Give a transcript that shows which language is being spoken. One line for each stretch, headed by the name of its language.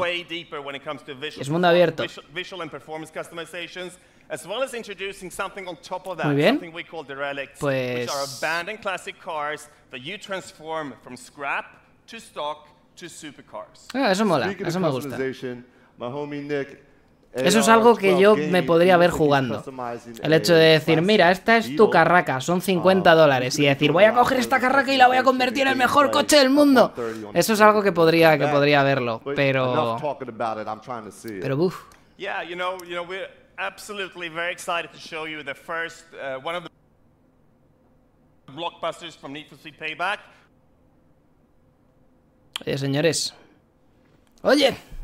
English: Way deeper when it comes to visual and performance customizations, as well as introducing something on top of that, something we call the relics, which are abandoned classic cars that you transform from scrap to stock to supercars.
Spanish: Eso mola, eso me gusta.
English: My homie Nick,
Spanish: eso es algo que yo me podría ver jugando. El hecho de decir, mira, esta es tu carraca, son $50. Y decir, voy a coger esta carraca y la voy a convertir en el mejor coche del mundo. Eso es algo que podría verlo, pero uff.
English: Yeah, you know, we're absolutely very excited to show you the first one of the blockbusters from Need for Speed Payback.
Spanish: Oye, señores. Oye.